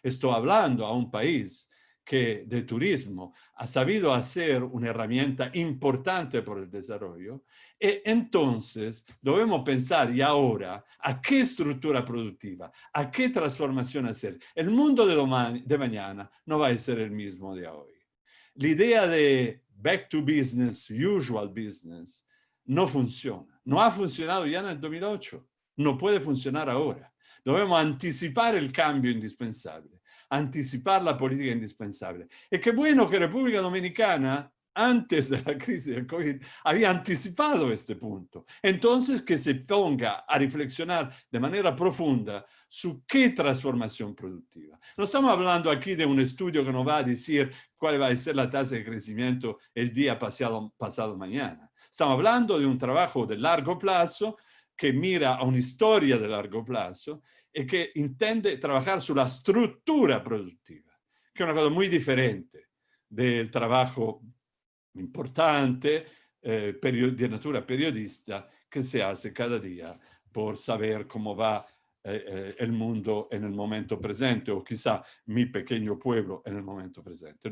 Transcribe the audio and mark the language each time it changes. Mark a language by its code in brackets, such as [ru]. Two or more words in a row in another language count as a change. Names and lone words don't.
[es] Estoy hablando a un país que de turismo ha sabido hacer una herramienta importante por el desarrollo, y entonces debemos pensar y ahora a qué estructura productiva, a qué transformación hacer. El mundo de mañana no va a ser el mismo de hoy. La idea de [en] back to business, usual business, [es] no funciona. No ha funcionado ya en el 2008. No puede funcionar ahora. Debemos anticipar el cambio indispensable, anticipar la política indispensable. Y qué bueno que República Dominicana, antes de la crisis del COVID, había anticipado este punto. Entonces, que se ponga a reflexionar de manera profunda su qué transformación productiva. No estamos hablando aquí de un estudio que nos va a decir cuál va a ser la tasa de crecimiento el día pasado mañana. Estamos hablando de un trabajo de largo plazo que mira a una historia de largo plazo y que intende trabajar [it] sulla struttura produttiva, che è una cosa [es] muy diferente del trabajo importante de natura periodista que se hace cada día por saber cómo va el mundo en el momento presente o quizá mi pequeño pueblo en el momento presente.